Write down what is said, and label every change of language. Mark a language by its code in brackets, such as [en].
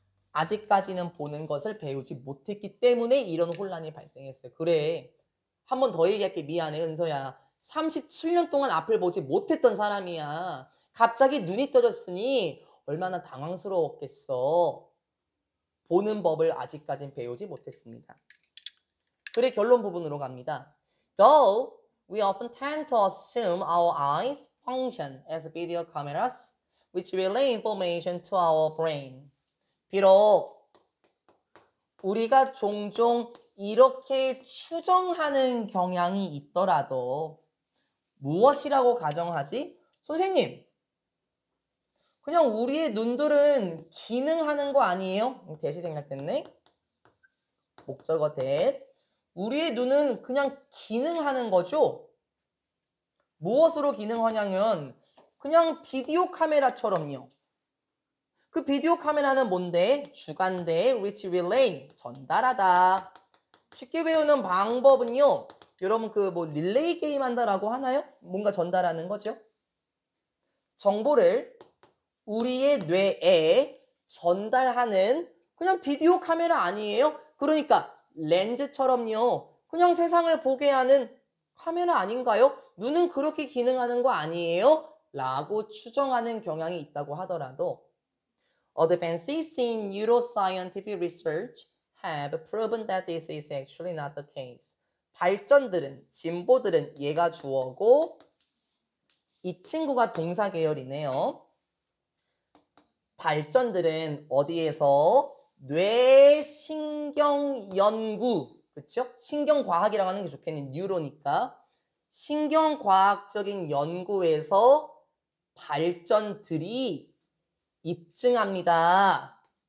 [ko] 아직까지는 보는 것을 배우지 못했기 때문에 이런 혼란이 발생했어요. 그래. 한 번 더 얘기할게. 미안해, 은서야. 37년 동안 앞을 보지 못했던 사람이야. 갑자기 눈이 떠졌으니 얼마나 당황스러웠겠어. 보는 법을 아직까진 배우지 못했습니다. 그래, 결론 부분으로 갑니다. [en] Though we often tend to assume our eyes function as video cameras which relay information to our brain. [ko] 비록 우리가 종종 이렇게 추정하는 경향이 있더라도 무엇이라고 가정하지? 선생님, 그냥 우리의 눈들은 기능하는 거 아니에요? 대시 생략됐네. 목적어 that. 우리의 눈은 그냥 기능하는 거죠? 무엇으로 기능하냐면 그냥 비디오 카메라처럼요. 그 비디오 카메라는 뭔데? 주간대, [en] which relay, [ko] 전달하다. 쉽게 배우는 방법은요. 여러분 그 뭐 릴레이 게임 한다라고 하나요? 뭔가 전달하는 거죠. 정보를 우리의 뇌에 전달하는 그냥 비디오 카메라 아니에요? 그러니까 렌즈처럼요. 그냥 세상을 보게 하는 카메라 아닌가요? 눈은 그렇게 기능하는 거 아니에요? 라고 추정하는 경향이 있다고 하더라도 [en] advances in neuroscientific research have proven that this is actually not the case. [ko] 발전들은, 진보들은 얘가 주어고 이 친구가 동사 계열이네요. 발전들은 어디에서? 뇌신경 연구, 그렇죠? 신경과학이라고 하는 게 좋겠네. 뉴로니까. 신경과학적인 연구에서 발전들이 입증합니다.